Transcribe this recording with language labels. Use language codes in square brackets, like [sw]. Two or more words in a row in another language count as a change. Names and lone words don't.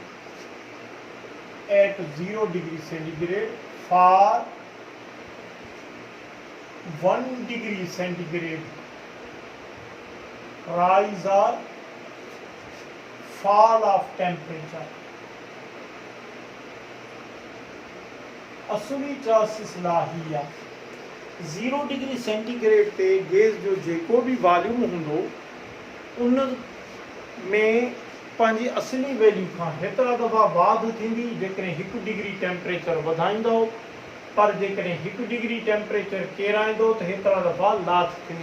[en] at 0 degree centigrade for 1 degree centigrade rise or fall of temperature। [sd] असुली चांसिस लॉ ही आहे, 0 [en] degree centigrade [sd] ते गैस जो जेको भी वॉल्यूम हूंदो उन में पंहिंजी असली वैल्यू खां हेतिरा दफ़ा वाध थींदी जेकॾहिं 1 [en] degree temperature [sd] वधाईंदो, पर जेकॾहिं 1 [en] degree temperature [sd] केराईंदो त हेतिरा दफ़ा लाथ थींदी।